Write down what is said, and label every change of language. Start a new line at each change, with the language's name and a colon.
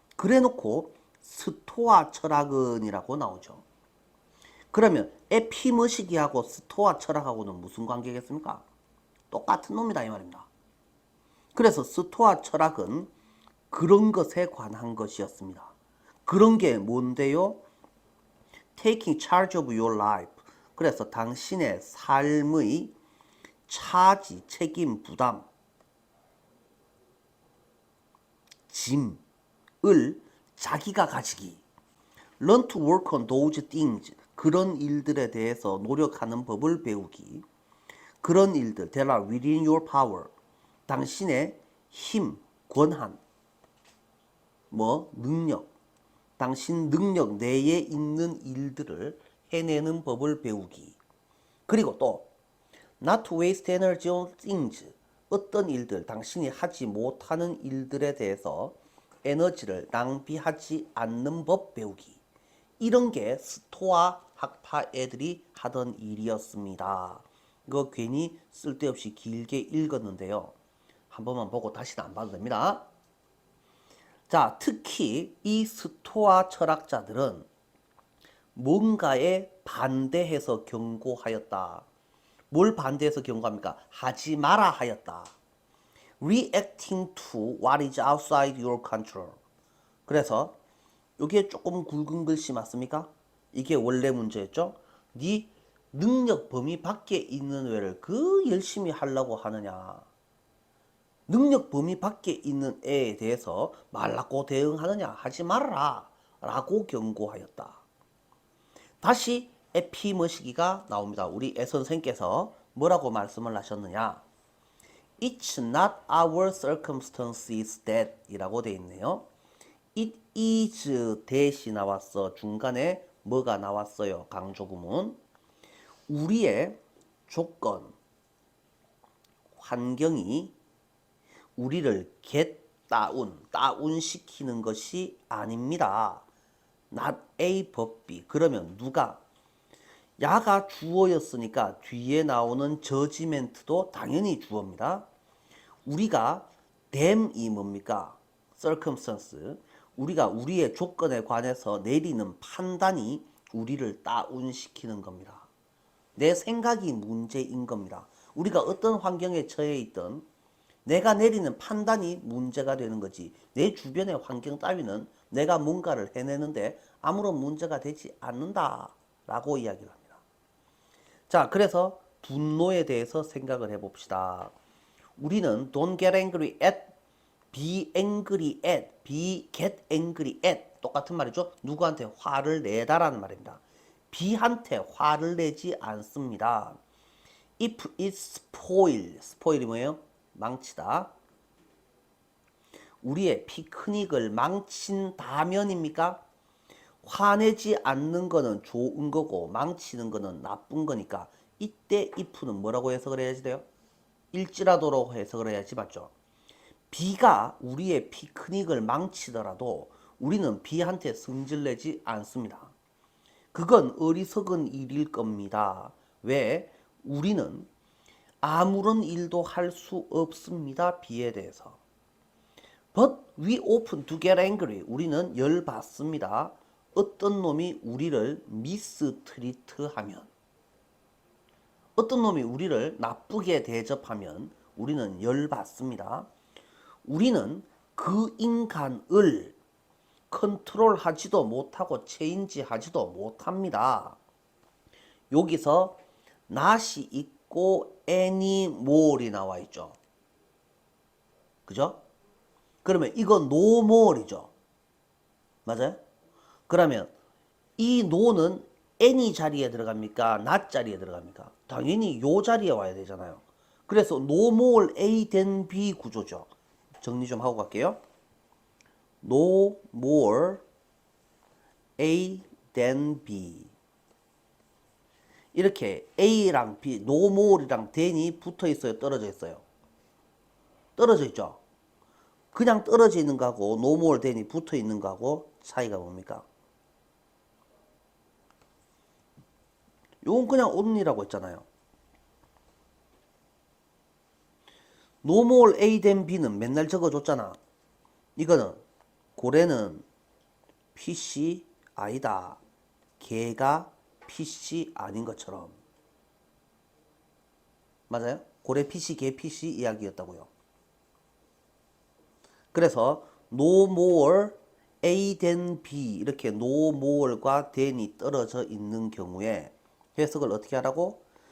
Korean: 그래놓고 스토아 철학은이라고 나오죠. 그러면 에피머식이하고 스토아 철학하고는 무슨 관계겠습니까? 똑같은 놈이다 이 말입니다. 그래서 스토아 철학은 그런 것에 관한 것이었습니다. 그런 게 뭔데요?
English: Taking charge of your life.
Korean: 그래서 당신의 삶의 차지, 책임, 부담, 짐을 자기가 가지기.
English: Learn to work on those things.
Korean: 그런 일들에 대해서 노력하는 법을 배우기. 그런 일들,
English: that are within your power.
Korean: 당신의 힘, 권한, 능력, 당신 능력 내에 있는 일들을 해내는 법을 배우기. 그리고 또
English: not to waste energy on things.
Korean: 어떤 일들, 당신이 하지 못하는 일들에 대해서 에너지를 낭비하지 않는 법 배우기. 이런 게 스토아 학파 애들이 하던 일이었습니다. 이거 괜히 쓸데없이 길게 읽었는데요. 한 번만 보고 다시는 안 봐도 됩니다. 자, 특히 이 스토아 철학자들은 뭔가에 반대해서 경고하였다. 뭘 반대해서 경고합니까? 하지 마라 하였다.
English: Reacting to what is outside your control.
Korean: 그래서 이게 조금 굵은 글씨 맞습니까? 이게 원래 문제였죠? 네 능력 범위 밖에 있는 애를 그 열심히 하려고 하느냐. 능력 범위 밖에 있는 애에 대해서 말라고 대응하느냐 하지 말아라 라고 경고하였다. 다시 에피머시기가 나옵니다. 우리 애 선생께서 뭐라고 말씀을 하셨느냐?
English: It's not our circumstances that
Korean: 이라고 되어 있네요.
English: It is that이 나왔어.
Korean: 중간에 뭐가 나왔어요? 강조구문. 우리의 조건, 환경이 우리를 다운시키는 것이 아닙니다.
English: not A but B.
Korean: 그러면 누가? 야가 주어였으니까 뒤에 나오는 저지멘트도 당연히 주어입니다. 우리가 them이 뭡니까?
English: circumstance.
Korean: 우리가 우리의 조건에 관해서 내리는 판단이 우리를 다운시키는 겁니다. 내 생각이 문제인 겁니다. 우리가 어떤 환경에 처해 있든 내가 내리는 판단이 문제가 되는 거지. 내 주변의 환경 따위는 내가 뭔가를 해내는데 아무런 문제가 되지 않는다라고 이야기를 합니다. 자, 그래서 분노에 대해서 생각을 해봅시다. 우리는
English: don't get angry at, be angry at, get angry at
Korean: 똑같은 말이죠. 누구한테 화를 내다라는 말입니다. B한테 화를 내지 않습니다.
English: If it spoil이
Korean: 뭐예요? 망치다. 우리의 피크닉을 망친다면입니까? 화내지 않는 거는 좋은 거고 망치는 거는 나쁜 거니까 이때 if는 뭐라고 해석을 해야지 돼요? 일지라도로 해석을 해야지 맞죠? B가 우리의 피크닉을 망치더라도 우리는 B한테 성질내지 않습니다. 그건 어리석은 일일 겁니다. 왜? 우리는 아무런 일도 할 수 없습니다. B에 대해서.
English: But we often to get angry.
Korean: 우리는 열받습니다. 어떤 놈이 우리를 미스트리트하면, 어떤 놈이 우리를 나쁘게 대접하면 우리는 열받습니다. 우리는 그 인간을 컨트롤하지도 못하고 체인지하지도 못합니다. 여기서 not이 있고 anymore이 나와 있죠. 그죠? 그러면 이거 no more이죠. 맞아요? 그러면 이 no는 any 자리에 들어갑니까? not 자리에 들어갑니까? 당연히 요 자리에 와야 되잖아요. 그래서
English: no more A than B
Korean: 구조죠. 정리 좀 하고 갈게요.
English: No more A than B.
Korean: 이렇게 A랑 B, no more이랑 than이 붙어 있어요? 떨어져 있어요? 떨어져 있죠? 그냥 떨어져 있는 거하고 no more than이 붙어 있는 거하고 차이가 뭡니까? 요건 그냥 only라고 했잖아요.
English: No more A than B는
Korean: 맨날 적어줬잖아. 이거는 고래는 PC 아니다. 개가 PC 아닌 것처럼. 맞아요? 고래 PC, 개 PC 이야기였다고요. 그래서
English: no more A than B
Korean: 이렇게 no more과 than이 떨어져 있는 경우에 해석을 어떻게 하라고?